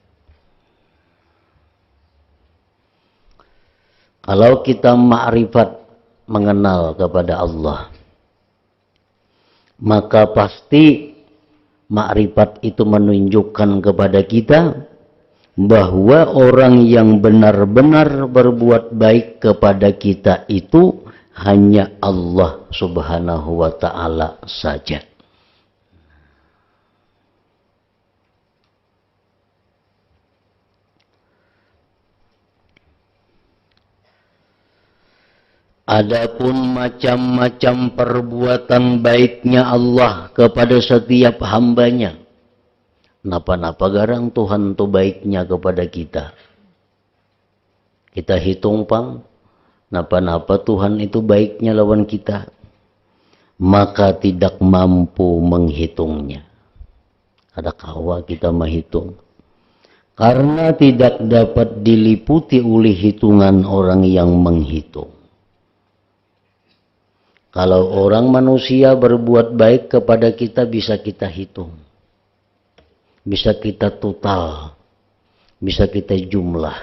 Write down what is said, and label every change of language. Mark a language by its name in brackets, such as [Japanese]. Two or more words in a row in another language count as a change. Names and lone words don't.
[Indonesian] Kalau kita ma'rifat mengenal kepada Allah, maka pasti ma'rifat itu menunjukkan kepada kita bahwa orang yang benar-benar berbuat baik kepada kita itu hanya Allah [Arabic] سبحانه وتعالى [Indonesian] saja. [Banjar] Adapun macam-macam perbuatan baiknya Allah kepada setiap hambanya, napa-napa garang Tuhan itu baiknya kepada kita. Kita hitung pang, napa-napa Tuhan itu baiknya lawan kita, [Indonesian] maka tidak mampu menghitungnya. [Banjar] Ada kawa kita menghitung, karena tidak dapat diliputi oleh hitungan orang yang menghitung. [Indonesian] Kalau orang manusia berbuat baik kepada kita bisa kita hitung, bisa kita total, bisa kita jumlah.